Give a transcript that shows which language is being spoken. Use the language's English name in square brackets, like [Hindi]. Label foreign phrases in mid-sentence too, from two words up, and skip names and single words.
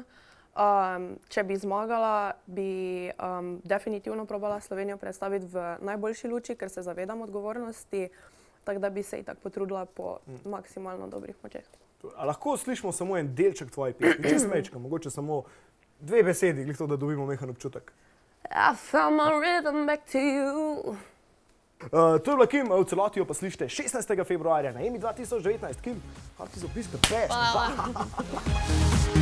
[Slovenian] Če bi zmagala, bi definitivno probala Slovenijo predstaviti v najboljši luči, ker se zavedam odgovornosti, tako da bi se itak potrudila po maksimalno dobrih močeh. A lahko slišimo samo en delček tvoje pesmi, čisto mečka, mogoče samo 2 besedi, glih to, da dobimo majhen občutek. [English] I found my rhythm back to you. [Slovenian] To je bila Kim, v celoti jo pa slišite 16. februarja na Emi 2019. Kim. [English] Heart is a piece of the best. [Slovenian] Hvala.